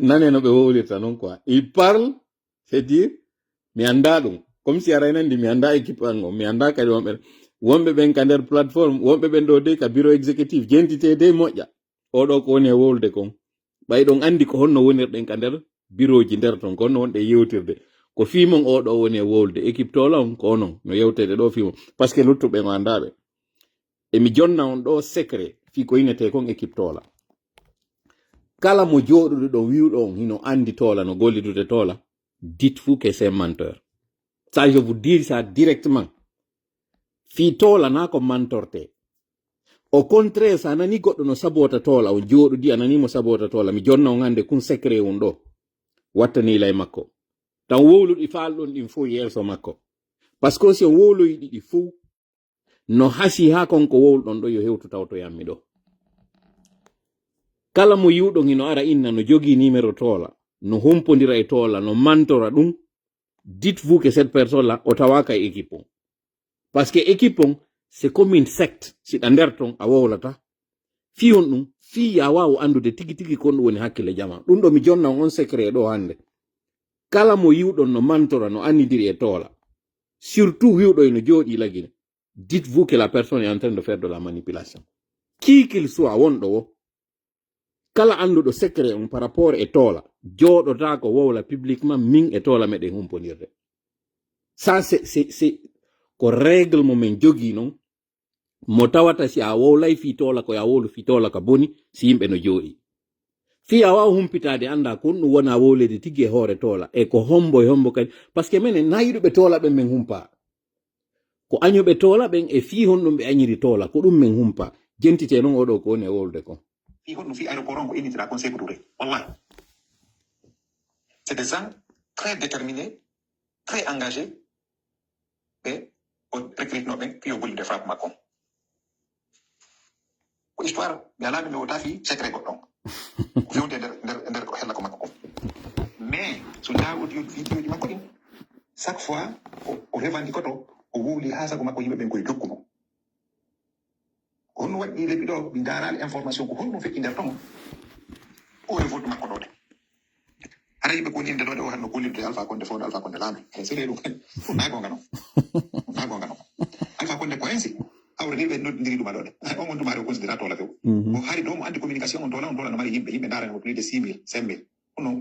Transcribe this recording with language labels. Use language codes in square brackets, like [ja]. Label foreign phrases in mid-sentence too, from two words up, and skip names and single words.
[ff] nane no ɓe wowlirta noon [fr] quoi il parle c'est dire [ff] mi anda ɗum [fr] comme si [ff] araynandi mi anda équipe an o mi anda kadi wonɓe ɓen ka nder plateforme wonɓe ɓen ɗo de ka [fr] bureau exécutif [ff] jentite de moƴƴa oɗo ko woni e wowlde kon ɓay ɗon andi ko honno wonirɗen ka nder bureau ji nder ton ko honno wonɗe yewtirde ko fimon oɗo woni e wowlde équipe tola on ko onon no yewtede ɗo fimon [fr] par ce que [ff] luttuɓe no andaɓe emi jonna on ɗo secret fi ko inete kon équipe tola kala mo joɗuɗo ɗo wiwɗo on hino andi tola no gollidude tola [fr] dites vous que c'est menteur ça je vous dis ça directement [ff] fi tola na ko mantorte [fr] au contraire [ff] sa nani goɗɗo no sabota tola o joɗudi ananimo sabota tola mi jonna on hande kun secret on ɗo wattani lay makko tan wowluɗi falɗon ɗin fo yeeso makko [fr] par ce que si on [ff] wowloyi ɗiɗi fou no hasi ha konko wowlɗon ɗo yo hewtu taw to yammi ɗo kala mo yiwɗon hino ara inna no jogi numéro tola no humpodira e tola no mantora ɗum [fr] dites vous que cette personne là [ff] o tawaka e équipe on [fr] parce que [ff] équipe on [fr] c'est comme une secte [ff] siɗa nder ton a wowlata fi on ɗum fi ya wawu andude tigi tigi kon ɗum woni hakkille jama ɗum ɗo mi jonna on secret ɗo hande kala mo yiwɗon no mantora no annidiri e tola surtout wiwɗo eno jooɗi lagine [fr] dites vous que la personne est en train de faire de la manipulation qui qu'il soit [ff] wonɗo wo kala anduɗo secret on [fr] par rapport [ff] e tola jooɗota ko wowla publiquement min e tola meɗen humponirde [fr] ça c'est [ff] ko règle mo men jogi non mo tawata si a wowlay fi tola ko ya wowlu fi tola ka boni si yimɓe no jooɗi fi a wawa humpitade anda ko ɗum wona wowlede tigui e hoore tola e ko hombo kadi [fr] par ce que [ff] minen nayiɗuɓe tola ɓen min humpa ko añuɓe tola ɓen e fi honɗum ɓe añiri tola ko ɗum min humpa jentite noon oɗo ko woni e wowlude kon fi honɗum fi aéroport on ko initira kon Sékou Touré wallahi [fr] c'est des gens très déterminés très engagés [ff] ɓe o recrutenoɓe fi o gollude frappe makko ko histoire mi alaɓe mi wota fi secret goɗɗon ko fewde nder ko hella ko makko ko mais so jawodi vidéoji makko ɗin [fr] chaque fois [ff] o revendicoto o wowli ha sago makko yimɓe ɓen koye jokkumo ko honno waɗi lebbi ɗo mi darali information ko honno feƴƴi nder ton o e vote makko ɗo de hara yimɓe ko woni inde ɗo de o hanno gollirde Alpha Condé fowde Alpha Condé laami e sere ɗum nagonga noon Alpha Condé ko hensi awre ɓe noddidiri ɗuma ɗo de on on dumari o considéra tola few o haari dow mo andi communication on tola no mari yimɓe darani [fr] plus de [ff] 6 000 5 000 ɗum